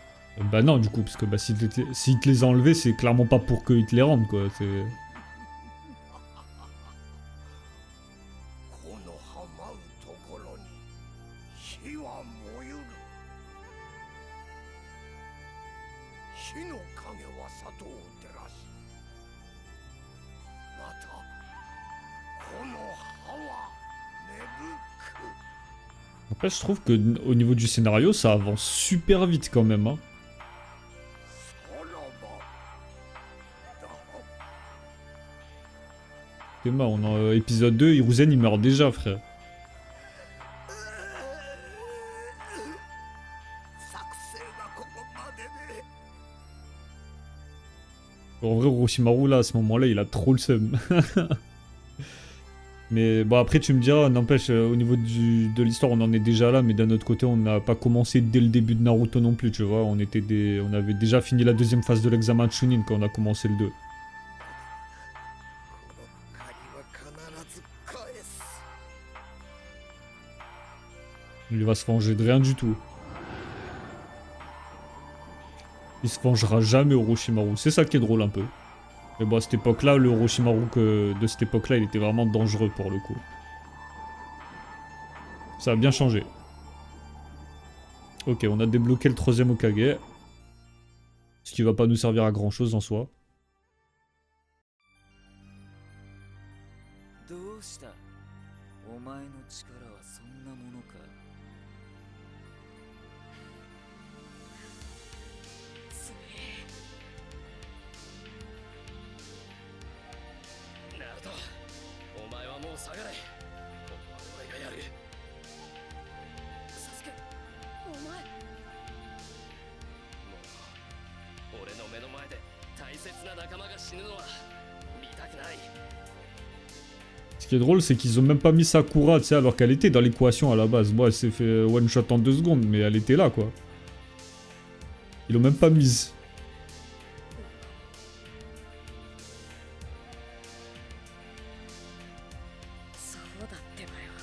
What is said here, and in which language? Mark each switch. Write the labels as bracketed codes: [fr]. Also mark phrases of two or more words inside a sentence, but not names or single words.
[fr] Bah non, du coup, parce que bah, s'il te les a enlevés, c'est clairement pas pour qu'ils te les rendent, quoi. C'est... [ja] このはまうところに火は燃ゆる。火の影は里を照らし、またこの葉は芽吹く。 [fr] Après, je trouve que au niveau du scénario, ça avance super vite quand même, hein. [ja] さらばだ。 [fr] Théma, on en épisode 2, Hiruzen il meurt déjà, frère. [ja] 作戦はここまでね。 [fr] En vrai, Orochimaru, là, à ce moment-là, il a trop le seum. Mais bon, après, tu me diras, n'empêche, au niveau de l'histoire, on en est déjà là, mais d'un autre côté, on n'a pas commencé dès le début de Naruto non plus, tu vois. On avait déjà fini la deuxième phase de l'examen de Chunin quand on a commencé le 2. [ja] この借りは必ず返す。 [fr] Il va se venger de rien du tout. Il se vengera jamais, Orochimaru. C'est ça qui est drôle un peu. Mais bon, à cette époque-là, le Orochimaru de cette époque-là, il était vraiment dangereux pour le coup. Ça a bien changé. Ok, on a débloqué le troisième Hokage. Ce qui va pas nous servir à grand-chose en soi. [ja] どうした？お前の力はそんなものか。ナルト、お前はもう下がれ。ここは俺がやる。サスケ、お前。もう俺の目の前で大切な仲間が死ぬのは見たくない。 [fr] Ce qui est drôle, c'est qu'ils ont même pas mis Sakura, tu sais, alors qu'elle était dans l'équation à la base. Bon, elle s'est fait [en] one shot [fr] en 2 secondes, mais elle était là, quoi. Ils l'ont même pas mise. [ja] そうだってばよ。